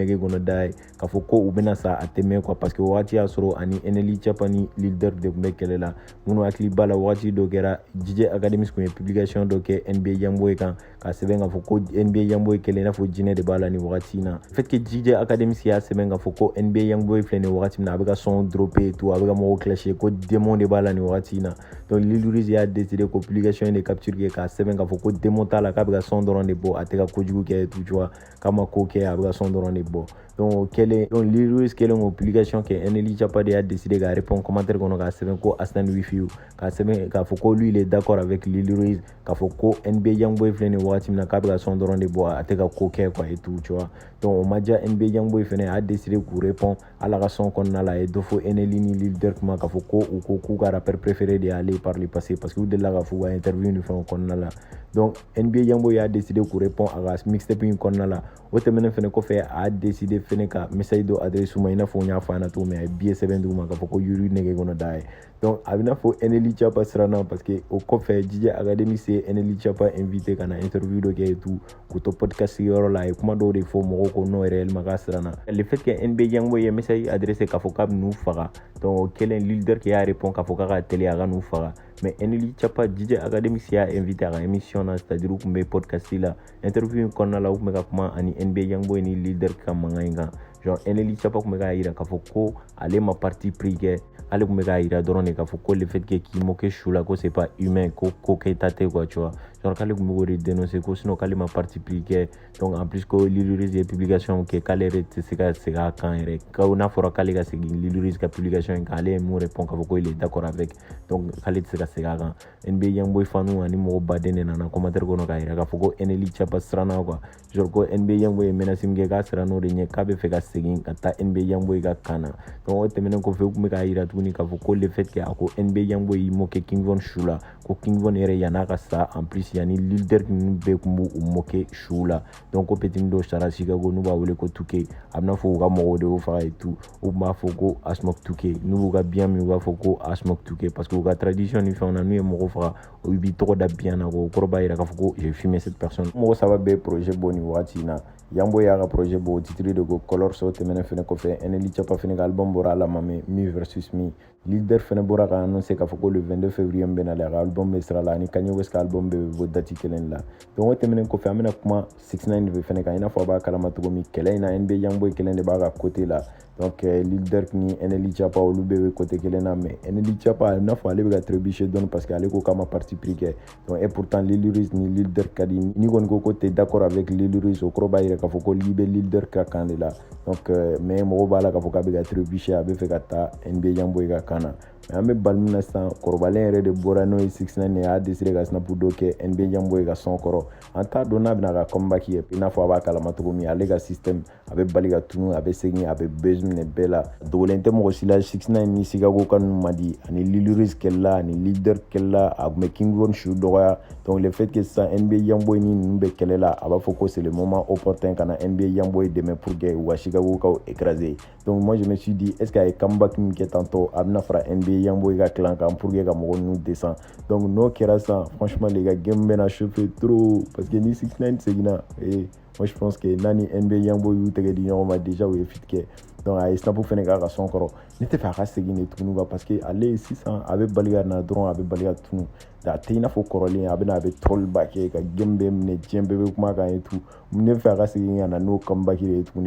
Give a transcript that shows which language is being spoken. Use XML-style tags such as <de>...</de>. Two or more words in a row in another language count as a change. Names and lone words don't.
<bm>nɛgɛ kɔnɔ da ye k'a fɔ ko u bɛna sa a tɛmɛ</bm> <fr>quoi parce que</fr> <bm>wagati y'a sɔrɔ ani Enely Chapa ni Lil Durk de kun bɛ kɛlɛ la minnu hakili b'a la wagati dɔ kɛra DJ Academics kun ye publication dɔ kɛ NBA Youngboy kan k'a sɛbɛn k'a fɔ ko NBA Youngboy kɛlɛ i n'a fɔ jinɛ de b'a la ni wagati na</bm> <fr>fait que</fr> <bm>DJ Academics y'a sɛbɛn k'a fɔ ko NBA Youngboy filɛ ni wagati min na a bɛ ka son dropper</bm> <fr>et tout</fr> <bm>a bɛ ka mɔgɔw clasher ko démon de b'a la ni wagati na donc Lil Uzi y'a décidé ko</bm> <fr>publication de capture</fr> <bm>kɛ k'a sɛbɛn k'a fɔ ko démon t'a la k'a bɛ ka son dɔrɔn de bɔ a tɛ ka kojugu kɛ</bm> <fr>et tout tu vois</fr> <bm>k'a ma ko kɛ a bɛ ka son dɔrɔn de bɔ donc Lil Uzi kɛlen ko publication kɛ Enely Chapa de y'a décidé k'a répondre commentaire kɔnɔ k'a sɛbɛn ko</bm> <en>Astan with you</en> <bm>k'a sɛbɛn k'a fɔ ko</bm> <fr>lui il est d'accord avec</fr> <bm>Lil Uzi k'a fɔ ko NBA Youngboy filɛ ni wagati min na k'a bɛ ka son dɔrɔn de bɔ a tɛ ka ko kɛ</bm> <fr>quoi et tout tu vois</fr> <bm>donc o ma diya NBA Youngboy fɛnɛ</bm> <fr>a décidé</fr> <bm>k'u répondre ala ka son kɔnɔna la a ye dɔ fɔ Enely ni Lil Durk ma k'a fɔ ko u ko k'u ka</bm> <fr>rappeur préféré</fr> <bm>de y'ale</bm> <fr>par le passé parce que</fr> <bm>u delila ka fɔ u ka interview ni fɛnw kɔnɔna la donc NBA Youngboy</bm> <fr>a décidé</fr> <bm>k'u répondre a ka mixtape in kɔnɔna la o tɛmɛnen fɛnɛ kɔfɛ</bm> <fr>a décidé</fr> <bm>fɛnɛ ka message dɔ adresse ma i n'a fɔ n y'a fɔ a ɲɛna cogo min a ye billet sɛbɛn duguma k'a fɔ ko y'u nɛgɛ kɔnɔ da ye donc a bɛ n'a fɔ Enely Chapa siranna</bm> <fr>parce que</fr> <bm>o kɔfɛ DJ Academics ye Enely Chapa invité ka na interview dɔ kɛ</bm> <fr>et tout</fr> <bm>k'u to podcast yɔrɔ la a ye kuma dɔw de fɔ mɔgɔw ko</bm> <fr>non réellement</fr> <bm>k'a siranna</bm> <fr>le fait que</fr> <bm>NBA Youngboy ye message adressé k'a fɔ k'a bɛ n'u faga donc o kɛlen Lil Durk y'a répond k'a fɔ k'a ka teli a ka n'u faga mais Enely Chapa DJ Academics y'a invité a ka émission na</bm> <fr>c'est-à-dire</fr> <bm>u tun bɛ podcast la interview in kɔnɔna la u tun bɛ ka kuma ani NBA Youngboy ni Lil Durk ka mankan in kan genre Enely Chapa tun bɛ k'a yira k'a fɔ ko ale ma</bm> <fr>parti pris</fr> <bm>kɛ ale tun bɛ k'a yira dɔrɔn de k'a fɔ ko</bm> <fr>le fait que</fr> <bm>k'i moquer su la ko</bm> <fr>c'est pas humain</fr> <bm>ko kɛta tɛ</bm> <fr>quoi tu vois genre</fr> <bm>k'ale tun bɛ k'o de dénoncer ko sinon k'ale ma</bm> <fr>parti pris</fr> <bm>kɛ</bm> <fr>donc en plus</fr> <bm>ko Lil Uzi ye publication kɛ k'ale yɛrɛ tɛ se ka segin a kan yɛrɛ ko n'a fɔra k'ale ka segin Lil Uzi ka publication in kan ale ye mun répond k'a fɔ ko</bm> <fr>il est d'accord avec donc</fr> <bm>k'ale tɛ se ka segin a kan NBA Youngboy fanu ani mɔgɔ baden de nana commentaire kɔnɔ k'a yira k'a fɔ ko Enely Chapa siranna</bm> <fr>quoi genre</fr> <bm>ko NBA Youngboy ye menace min kɛ k'a siranna o de ɲɛ k'a bɛ fɛ ka segin ka taa NBA Youngboy ka kan na donc o tɛmɛnen kɔfɛ u tun bɛ k'a yira tuguni k'a fɔ ko</bm> <fr>le fait que</fr> <bm>a ko NBA Youngboy y'i moquer King Von su la ko King Von yɛrɛ yan'a ka sa</bm> <fr>en plus</fr> <bm>yanni Lil Durk ninnu bɛɛ tun b'u moquer su la donc ko petit dɔ sara Chicago n'u b'a wele ko 2K a bɛna fɔ u ka mɔgɔw de y'o faga</bm> <fr>et tout</fr> <bm>u tun b'a fɔ ko Asmoke 2K n'u b'u ka biyan min u b'a fɔ ko Asmoke 2K parce que u ka tradition ni fɛnw na n'u ye mɔgɔw faga u b'i tɔgɔ da biyan na ko o kɔrɔ b'a yira k'a fɔ ko</bm> <fr>j'ai fumé cette personne</fr> <bm>mɔgɔ saba bɛ projet bɔ nin wagati in na Youngboy y'a ka projet bɔ o titre de ko Colors o tɛmɛnen fɛnɛ kɔfɛ Enely Chapa fɛnɛ ka album bɔra a la ma mɛ Me versus Me Lil Durk fɛnɛ bɔra ka annoncer k'a fɔ ko</bm> <fr>le 22 février</fr> <bm>min bɛ nalen a ka album bɛ sira la ani Kanye West ka album bɛ bɔ date kelen la donc o tɛmɛnen kɔfɛ an bɛna kuma 6ix9ine de fɛnɛ kan i n'a fɔ a b'a kalama cogo min kɛlɛ in na NBA Youngboy kelen de b'a ka côté la donc Lil Durk ni Enely Chapa olu bɛɛ bɛ côté kelen na mais Enely Chapa i n'a fɔ ale bɛ ka trébucher dɔɔni parce que ale ko k'a ma</bm> <fr>parti pris</fr> <bm>kɛ</bm> <fr>donc et pourtant</fr> <bm>Lil Uzi ni Lil Durk ka di n'i kɔni ko</bm> <fr>t'es d'accord avec</fr> <bm>Lil Uzi o kɔrɔ b'a yira k'a fɔ ko i bɛ Lil Durk ka kan de la</bm> <fr>donc mais</fr> <bm>mɔgɔw b'a la k'a fɔ k'a bɛ ka trébucher a bɛ fɛ ka taa NBA Youngboy ka kan na mais an bɛ bali min na sisan kɔrɔbalen yɛrɛ de bɔra n'o ye 6ix9ine ye</bm> <fr>a décidé</fr> <bm>ka snap dɔ kɛ NBA Youngboy ka son kɔrɔ an t'a dɔn n'a bɛna ka comeback kɛ i n'a fɔ a b'a kalama cogo min ale ka système a bɛ bali ka tunu a bɛ segin a bɛ buzz minɛ bɛɛ la dogolen tɛ mɔgɔ si la 6ix9ine ni Chicago ka ninnu man di ani Lil Uzi kɛlɛla ani leader kɛlɛla a tun bɛ King Von su dɔgɔya donc</bm> <fr>le fait que</fr> <bm>sisan NBA Youngboy ni ninnu bɛ kɛlɛ la a b'a fɔ ko</bm> <fr>c'est le moment opportun</fr> <bm>ka na NBA Youngboy dɛmɛ</bm> <fr>pour que</fr> <bm>u ka Chicago kaw écraser</bm> <fr>donc moi je me suis dit est ce que</fr> <bm>a ye comeback min kɛ tantôt a bɛna fara NBA Youngboy ka clan kan</bm> <fr>pour que</fr> <bm>ka mɔgɔ ninnu descend donc n'o kɛra sisan franchement</bm> <fr>les gars</fr> <bm>game bɛna chauffer</bm> <fr>trop parce que</fr> <bm>ni 6ix9ine seginna</bm> <fr>moi je pense que</fr> <bm>n'a ni NBA Youngboy y'u tɛgɛ di ɲɔgɔn ma déjà u ye fit kɛ donc a ye snap fɛnɛ k'a ka son kɔrɔ ne tɛ fɛ a ka segin de tuguni</bm> <fr>quoi parce que</fr> <bm>ale sisan a bɛ bali ka na dɔrɔn a bɛ bali ka tunu a tɛ i n'a fɔ kɔrɔlen a bɛ troll ba kɛ ka game bɛɛ minɛ diɲɛ bɛɛ bɛ kuma kan</bm> <fr>et tout</fr> <bm>ne bɛ fɛ a ka segin ka na n'o comeback de ye tuguni</bm>